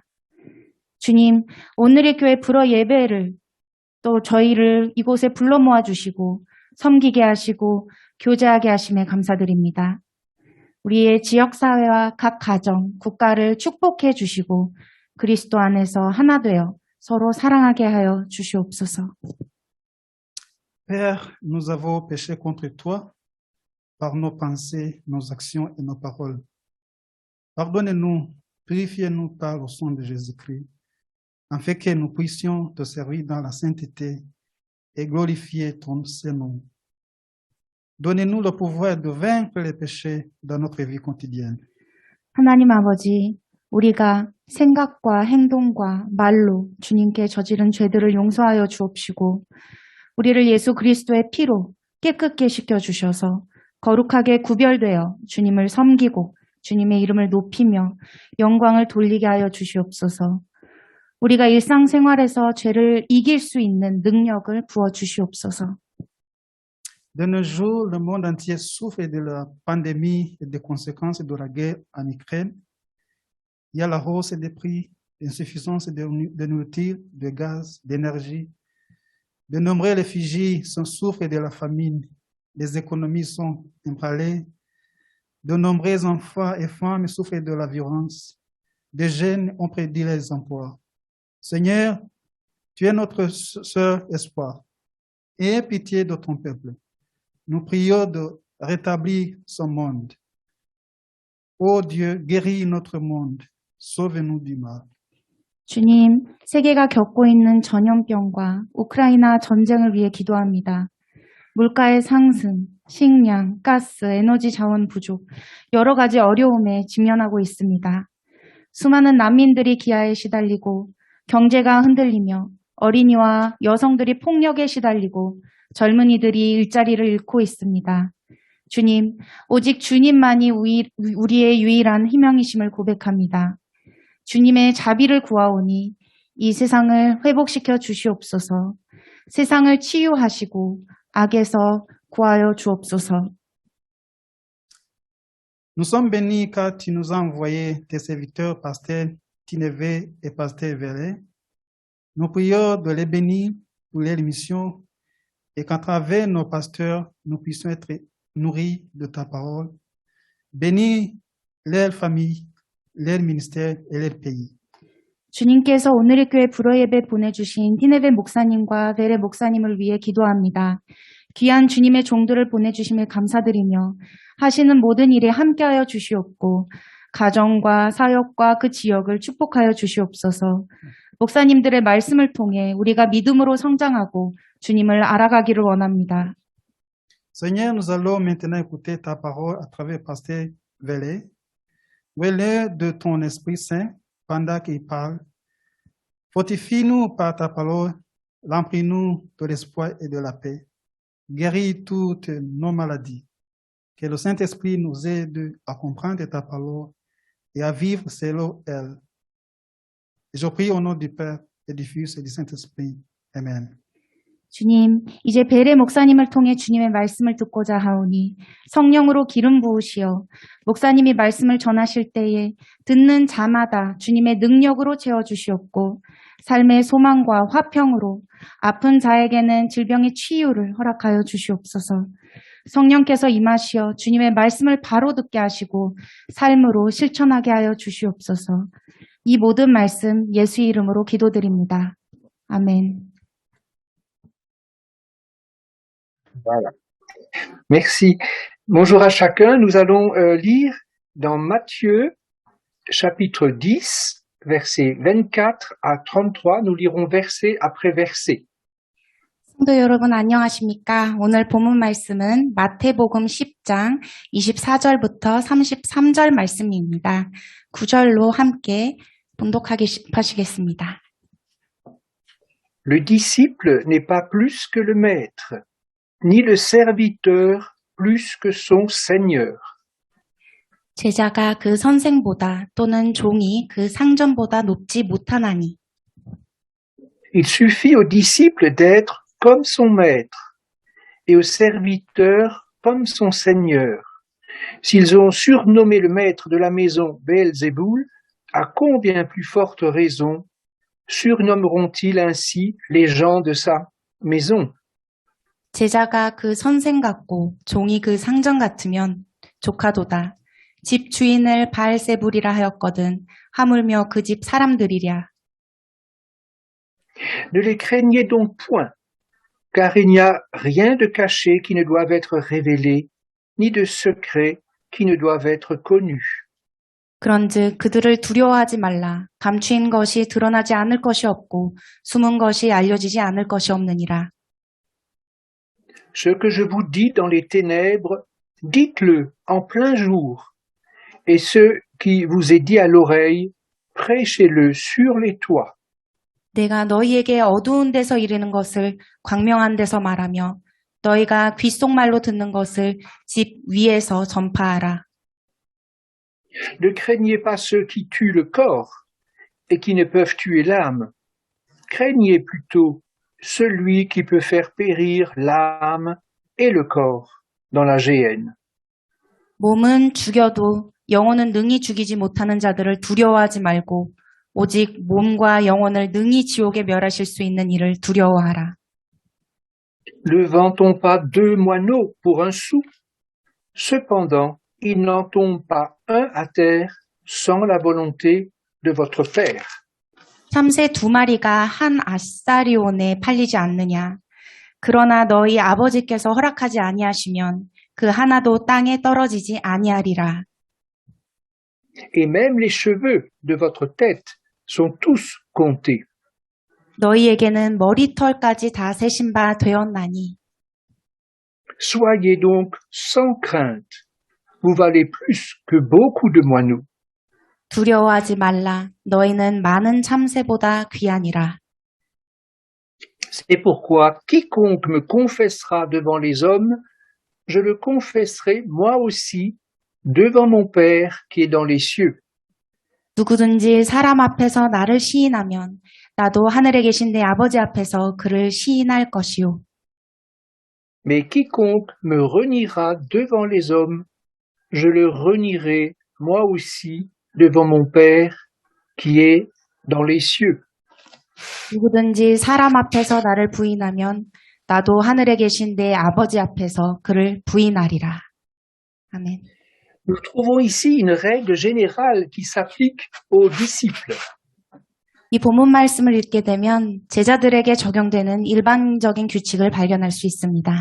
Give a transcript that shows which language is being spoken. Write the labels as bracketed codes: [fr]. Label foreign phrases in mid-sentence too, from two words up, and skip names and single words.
[ko] 주님, 오늘의 교회 불어 예배를 또 저희를 이곳에 불러 모아주시고 섬기게 하시고 교제하게 하심에 감사드립니다. 우리의 지역사회와 각 가정, 국가를 축복해 주시고 그리스도 안에서 하나 되어 서로 사랑하게 하여 주시옵소서. [fr] Père, nous avons péché contre toi par nos pensées, nos actions et nos paroles. Pardonnez-nous, purifiez-nous par le sang de Jésus-Christ, afin que nous puissions te servir dans la sainteté et glorifier ton Saint-Nom. Donnez-nous le pouvoir de vaincre les péchés dans notre vie quotidienne. [ko] 하나님 아버지, 우리가 생각과 행동과 말로 주님께 저지른 죄들을 용서하여 주옵시고 우리를 예수 그리스도의 피로 깨끗게 시켜주셔서 거룩하게 구별되어 주님을 섬기고 주님의 이름을 높이며 영광을 돌리게 하여 주시옵소서. 우리가 일상생활에서 죄를 이길 수 있는 능력을 부어주시옵소서. [fr] De nos jours, le monde entier souffre de la pandémie et des conséquences de la guerre en Ukraine. Il y a la hausse des prix, l'insuffisance de nourriture, de gaz, d'énergie. De nombreux réfugiés souffrent de la famine. Les économies sont ébranlées. De nombreux enfants et femmes souffrent de la violence. Des jeunes ont perdu leurs emplois. Seigneur, tu es notre seul espoir. Aie pitié de ton peuple. Nous prions de rétablir ce monde. Ô Dieu, guéris notre monde. Sauve-nous du mal. [ko] 주님, 세계가 겪고 있는 전염병과 우크라이나 전쟁을 위해 기도합니다. 물가의 상승, 식량, 가스, 에너지 자원 부족, 여러 가지 어려움에 직면하고 있습니다. 수많은 난민들이 기아에 시달리고 경제가 흔들리며 어린이와 여성들이 폭력에 시달리고 젊은이들이 일자리를 잃고 있습니다. 주님, 오직 주님만이 우리의 유일한 희망이심을 고백합니다. 주님의 자비를 구하오니 이 세상을 회복시켜 주시옵소서. 세상을 치유하시고 악에서 구하여 주옵소서. [fr] Nous sommes bénis car tu nous as envoyé tes serviteurs, pasteur Tinevé et pasteur Vélé. Nous prions de les bénir pour leur mission et qu'à travers nos pasteurs, nous puissions être nourris de ta parole. Bénis leur famille, leur ministère et leur pays. [ko] 주님께서 오늘의 교회 불어예배 보내주신 티네베 목사님과 베레 목사님을 위해 기도합니다. 귀한 주님의 종들을 보내주심에 감사드리며 하시는 모든 일에 함께하여 주시옵고 가정과 사역과 그 지역을 축복하여 주시옵소서. 목사님들의 말씀을 통해 우리가 믿음으로 성장하고 주님을 알아가기를 원합니다. [fr] Seigneur, nous allons maintenant écouter ta parole à travers pasteur Vélé. Vélé de ton Esprit Saint pendant qu'il parle. Fortifie-nous par ta parole, remplis-nous de l'espoir et de la paix. guéris toutes nos maladies. Que le Saint-Esprit nous aide à comprendre ta parole et à vivre selon elle. Et je prie au nom du Père et du Fils et du Saint-Esprit. Amen. [ko] 주님, 이제 베레 목사님을 통해 주님의 말씀을 듣고자 하오니 성령으로 기름 부으시어 목사님이 말씀을 전하실 때에 듣는 자마다 주님의 능력으로 채워주시옵고 삶의 소망과 화평으로 아픈 자에게는 질병의 치유를 허락하여 주시옵소서. 성령께서 임하시어 주님의 말씀을 바로 듣게 하시고 삶으로 실천하게 하여 주시옵소서. 이 모든 말씀 예수 이름으로 기도드립니다. 아멘. [fr] Voilà. Merci. Bonjour à chacun. Nous allons lire dans Matthieu, chapitre 10, versets 24 à 33. Nous lirons verset après verset. [ko] 성도 여러분 안녕하십니까? 오늘 본문 말씀은 마태복음 10장 24절부터 33절 말씀입니다. 9절로 함께 봉독하시겠습니다. [fr] Le disciple n'est pas plus que le maître, ni le serviteur plus que son seigneur. [ko] 제자가 그 선생보다 또는 종이 그 상전보다 높지 못하나니. [fr] Il suffit au disciple d'être comme son maître et au serviteur comme son seigneur. S'ils ont surnommé le maître de la maison Béelzéboul, à combien plus forte raison surnommeront-ils ainsi les gens de sa maison? [ko] 제자가 그 선생 같고 종이 그 상전 같으면 조카도다. 집 주인을 바알세불이라 하였거든 하물며 그 집 사람들이랴. [fr] Ne les craignez donc point, car il n'y a rien de caché qui ne doive être révélé, ni de secret qui ne doive être connu. [ko] 그런즉 그들을 두려워하지 말라. 감추인 것이 드러나지 않을 것이 없고 숨은 것이 알려지지 않을 것이 없느니라. [fr] Ce que je vous dis dans les ténèbres, dites-le en plein jour, et ce qui vous est dit à l'oreille, prêchez-le sur les toits. [ko] 내가 너희에게 어두운 데서 이르는 것을 광명한 데서 말하며 너희가 귓속말로 듣는 것을 집 위에서 전파하라. [fr] Ne craignez pas ceux qui tuent le corps et qui ne peuvent tuer l'âme. Craignez plutôt celui qui peut faire périr l'âme et le corps dans la géhenne. [ko] 몸은 죽여도 영혼은 능히 죽이지 못하는 자들을 두려워하지 말고 오직 몸과 영혼을 능히 지옥에 멸하실 수 있는 이를 두려워하라. [fr] Ne vend-on pas 2 moineaux pour un sou? Cependant, il n'en tombe pas un à terre sans la volonté de votre Père. [ko] 참새 2마리가 한 아사리온에 팔리지 않느냐. 그러나 너희 아버지께서 허락하지 아니하시면 그 하나도 땅에 떨어지지 아니하리라. [fr] Et même les cheveux de votre tête sont tous comptés. [ko] 너희에게는 머리털까지 다 세신 바 되었나니. [fr] Soyez donc sans crainte. Vous valez plus que beaucoup de moineaux. [ko] 두려워하지 말라. 너희는 많은 참새보다 귀하니라. [fr] C'est pourquoi quiconque me confessera devant les hommes, je le confesserai moi aussi devant mon Père qui est dans les cieux. [ko] 누구든지 사람 앞에서 나를 시인하면 나도 하늘에 계신 내 아버지 앞에서 그를 시인할 것이요. [fr] Mais quiconque me reniera devant les hommes, je le renierai moi aussi devant mon Père qui est dans les cieux. [ko] 누구든지 사람 앞에서 나를 부인하면 나도 하늘에 계신 내 아버지 앞에서 그를 부인하리라. 아멘. [fr] Nous trouvons ici une règle générale qui s'applique aux disciples. [ko] 이 본문 말씀을 읽게 되면 제자들에게 적용되는 일반적인 규칙을 발견할 수 있습니다.